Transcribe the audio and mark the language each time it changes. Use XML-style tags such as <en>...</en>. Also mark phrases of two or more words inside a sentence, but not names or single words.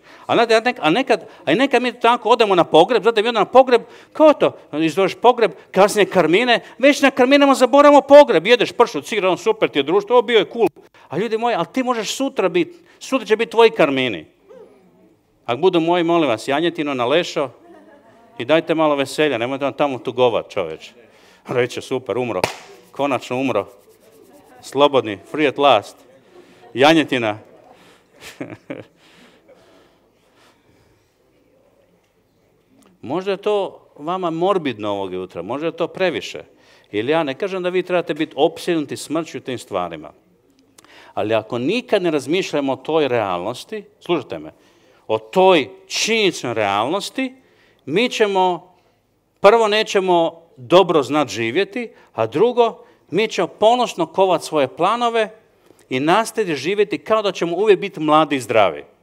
<hr>A nekad mi tako odemo na pogreb, zato mi odemo na pogreb, kao to, izvoriš pogreb, kasnije karmine, već na karminama zaboravimo pogreb, jedeš pršut, cigar, super ti je društvo, bio je cool. A ljudi moji, ali ti možeš sutra će biti tvoji karmini. Ako budu moji, molim vas, janjetinu na lešo i dajte malo veselja, nemojte vam tamo tugovat, čoveče. Reće, super, umro, konačno umro, slobodni,</hr> <en>free at last,</en> <hr>janjetina. Možda je to vama morbidno ovog jutra, možda je to previše. Ili ja ne kažem da vi trebate biti opsjednuti smrću tim stvarima. Ali ako nikad ne razmišljamo o toj realnosti, slušajte me, o toj činjeničnoj realnosti, mi ćemo, prvo nećemo dobro znati živjeti, a drugo, mi ćemo ponosno kovati svoje planove i nastaviti živjeti kao da ćemo uvijek biti mladi i zdravi.</hr>